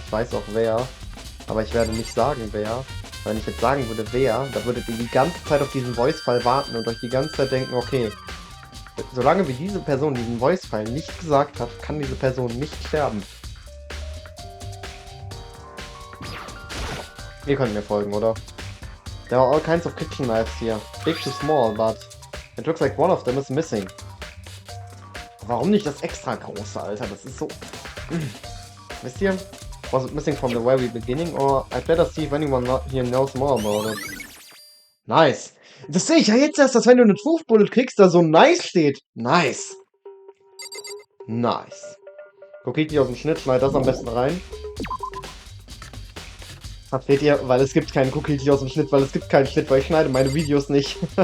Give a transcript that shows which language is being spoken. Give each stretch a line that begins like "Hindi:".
German: Ich weiß auch wer, aber ich werde nicht sagen wer. Wenn ich jetzt sagen würde wer, dann würdet ihr die ganze Zeit auf diesen Voice-File warten und euch die ganze Zeit denken, okay, solange wie diese Person diesen Voice-File nicht gesagt hat, kann diese Person nicht sterben. Ihr könnt mir folgen, oder?
English: There are all kinds of kitchen knives here. Big to small, but it looks like one of them is missing.
German: Warum nicht das extra große, Alter? Das ist so... Wisst ihr?
English: Was it missing from the very beginning? Or I'd better see if anyone here knows more about it. Nice.
German: Das sehe ich ja jetzt erst, dass wenn du eine Truth Bullet kriegst, da so nice steht. Nice. Nice. Kokichi aus dem Schnitt, schneid das am besten rein. Versteht ihr? Weil es gibt keinen Kokichi aus dem Schnitt, weil es gibt keinen Schnitt, weil ich schneide meine Videos nicht.